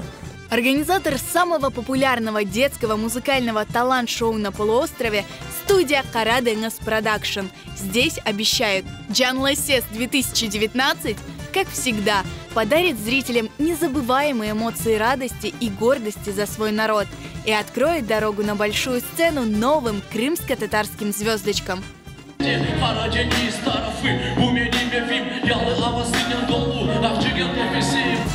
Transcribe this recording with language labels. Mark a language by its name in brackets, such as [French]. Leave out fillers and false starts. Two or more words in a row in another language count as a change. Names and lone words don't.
[Russian] Организатор самого популярного детского музыкального талант-шоу на полуострове – студия Kara Deniz Production. Здесь обещают, Canlı Ses 2019, как всегда, подарит зрителям незабываемые эмоции радости и гордости за свой народ и откроет дорогу на большую сцену новым крымско-татарским звездочкам. [Crimean Tatar] Karadeniz tarafı bu benim evim, yalı havasının dolu, akçıgen nefesi.